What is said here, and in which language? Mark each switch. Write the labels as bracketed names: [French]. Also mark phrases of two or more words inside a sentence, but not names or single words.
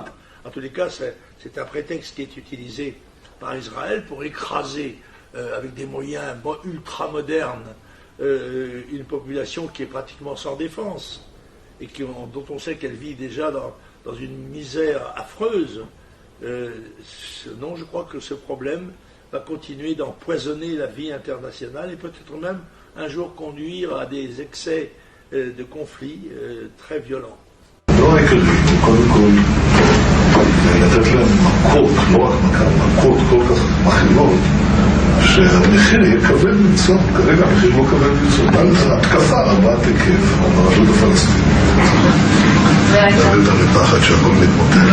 [French] En tous les cas, c'est un prétexte qui est utilisé par Israël pour écraser avec des moyens ultra modernes une population qui est pratiquement sans défense et dont on sait qu'elle vit déjà dans une misère affreuse. Non, je crois que ce problème va continuer d'empoisonner la vie internationale et peut-être même un jour conduire à des excès de conflits très violents. [Hebrew] לתת להם מכות, לא רק מכות כל כך מכילות, שהמחיר יהיה כבד מנשוא. כרגע המחיר לא כבד מנשוא. זו התקפה רבת היקף על הרשות הפלסטינית. זה לפחד שהכל מתמוטט.